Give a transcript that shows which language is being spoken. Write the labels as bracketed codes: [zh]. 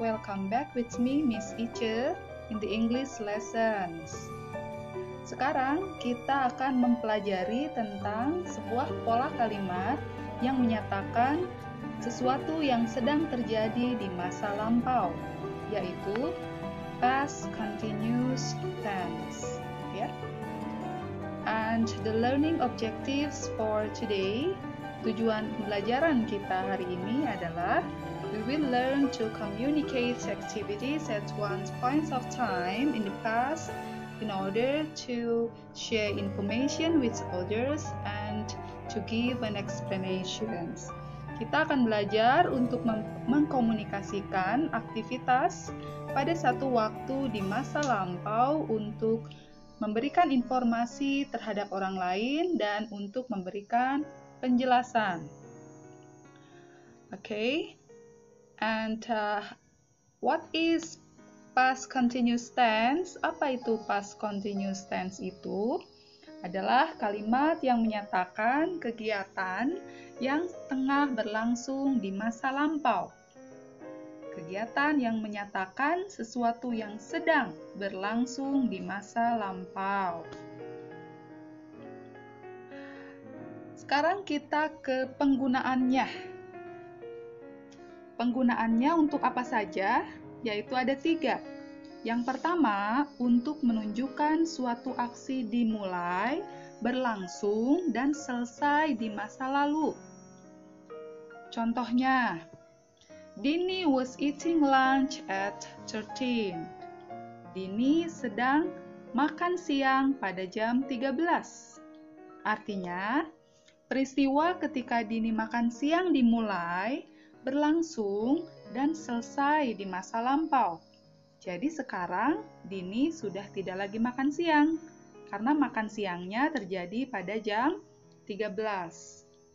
[en] Welcome back with me, Miss Ice, in the English lessons. [id] Sekarang kita akan mempelajari tentang sebuah pola kalimat yang menyatakan sesuatu yang sedang terjadi di masa lampau, yaitu past continuous tense. [en] Ya. And the learning objectives for today, [id] tujuan pembelajaran kita hari ini adalah [en] we will learn to communicate activities at one point of time in the past in order to share information with others and to give an explanation. [id] Kita akan belajar untuk mengkomunikasikan aktivitas pada satu waktu di masa lampau untuk memberikan informasi terhadap orang lain dan untuk memberikan penjelasan. [en] Okay, and what is past continuous tense? [id] Apa itu past continuous tense itu? Adalah kalimat yang menyatakan kegiatan yang tengah berlangsung di masa lampau. Kegiatan yang menyatakan sesuatu yang sedang berlangsung di masa lampau. Sekarang kita ke penggunaannya. Penggunaannya untuk apa saja? Yaitu ada 3. Yang pertama, untuk menunjukkan suatu aksi dimulai, berlangsung, dan selesai di masa lalu. [en] Contohnya, Dini was eating lunch at 13. [id] Dini sedang makan siang pada jam 13. Artinya, peristiwa ketika Dini makan siang dimulai, berlangsung, dan selesai di masa lampau. Jadi sekarang Dini sudah tidak lagi makan siang, karena makan siangnya terjadi pada jam 13.